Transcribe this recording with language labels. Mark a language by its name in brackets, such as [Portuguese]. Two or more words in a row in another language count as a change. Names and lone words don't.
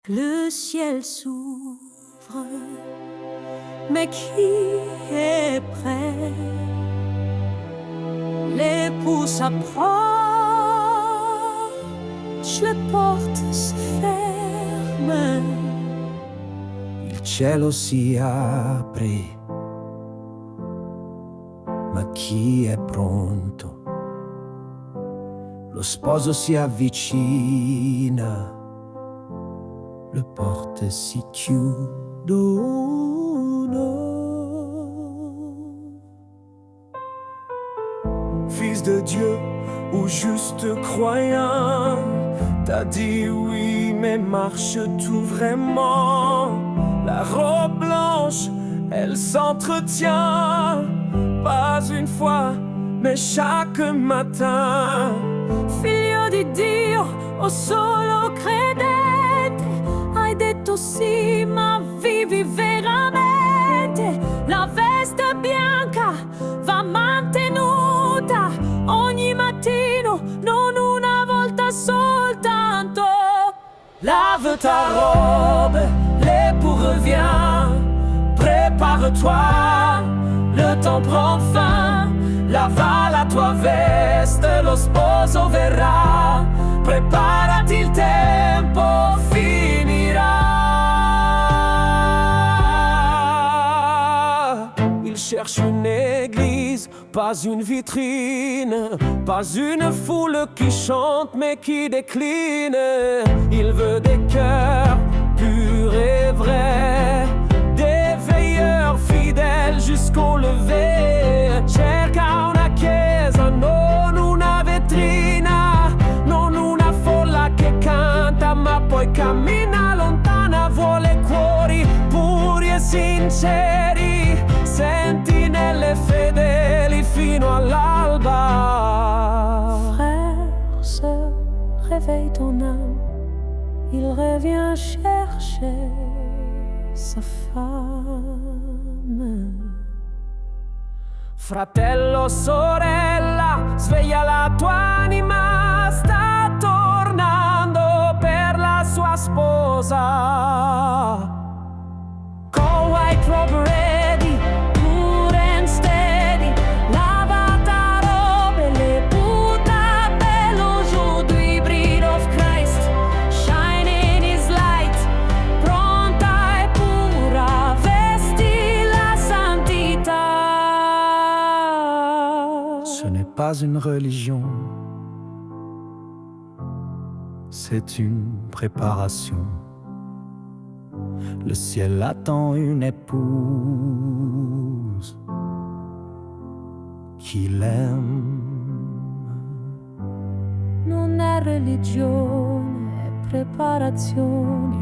[French] Le ciel s'ouvre, mais qui est prêt? L'époux s'approche, le porte si ferme. [Italian] Il cielo si apre, ma chi è pronto? Lo sposo si avvicina, le porte si chiudono. [French] Fils de Dieu ou juste croyant, t'as dit oui, mais marches-tu vraiment? La robe blanche, elle s'entretient, pas une fois, mais chaque matin. [Italian] Figlio di Dio, o solo credente, hai detto sì, ma vivi veramente. La veste bianca va mantenuta ogni mattino, non una volta soltanto. [French] Lave ta robe, l'époux revient. Prépare-toi, le temps prend fin. [Italian] Lava la tua veste, lo sposo verrà. Preparati, il tempo finirà. [French] Il cherche une église, pas une vitrine, pas une foule qui chante mais qui décline. Il veut des cœurs purs et vrais, des veilleurs fidèles jusqu'au lever. [Italian] Cerca una chiesa, non una vetrina, non una folla che canta ma poi cammina lontana. Vuole cuori puri e sinceri, sentinelle fedeli fino all'alba. [French] Frère, sœur, réveille ton âme, il revient chercher sa femme. [Italian] Fratello, sorella, sveglia la tua anima, sta tornando per la sua sposa. [English] Con white robe ready, pure and steady, [French] lava ta robe, le puta bello. [English] Aujourd'hui bride of Christ, shining his light, [Italian] pronta e pura, vesti la santità. [French] Ce n'est pas une religion, c'est une préparation. Le ciel attend une épouse qui l'aime. [Italian] Non è religione, è preparazione.